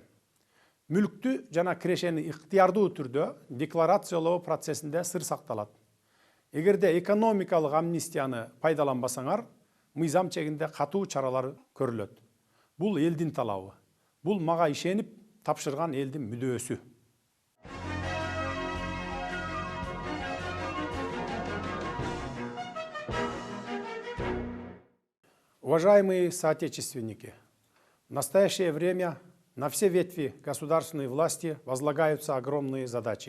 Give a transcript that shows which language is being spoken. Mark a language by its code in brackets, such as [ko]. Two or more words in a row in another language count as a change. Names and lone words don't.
[ky] Мүлктү жана кирешени ыктыярдуу түрдө декларациялоо процессинде сыр сакталат. Эгерде экономикалык амнистияны пайдаланбасаңар, мыйзам чегинде катуу чаралар көрүлөт. Бул элдин талабы. Бул мага ишенип тапшырган элдин мүдөөсү. [ru] Уважаемые соотечественники, в настоящее время на все ветви государственной власти возлагаются огромные задачи.